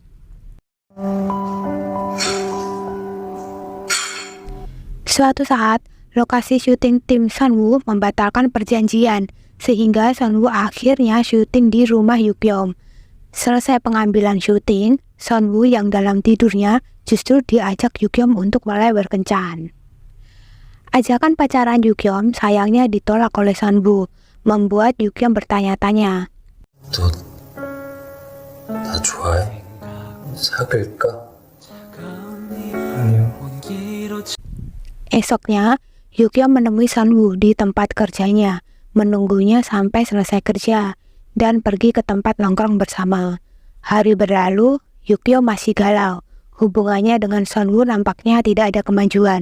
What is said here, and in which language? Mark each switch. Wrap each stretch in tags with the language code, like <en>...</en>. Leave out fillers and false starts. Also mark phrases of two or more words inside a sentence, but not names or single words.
<id>Suatu saat, lokasi syuting tim Sunwoo membatalkan perjanjian, sehingga Sunwoo akhirnya syuting di rumah Yukyeom. Selesai pengambilan syuting, Sunwoo yang dalam tidurnya justru diajak Yukyeom untuk mulai berkencan. Ajakan pacaran Yukyeom sayangnya ditolak oleh Sunwoo, membuat Yukyeom bertanya-tanya.</id> <ko>너 나 좋아해? 사귈까? 아니요.</ko> <id>Esoknya, Yukyeom menemui Sunwoo di tempat kerjanya. menunggunya sampai selesai kerja dan pergi ke tempat nongkrong bersama. Hari berlalu, Yukio masih galau. Hubungannya dengan Sunwoo nampaknya tidak ada kemajuan.</id>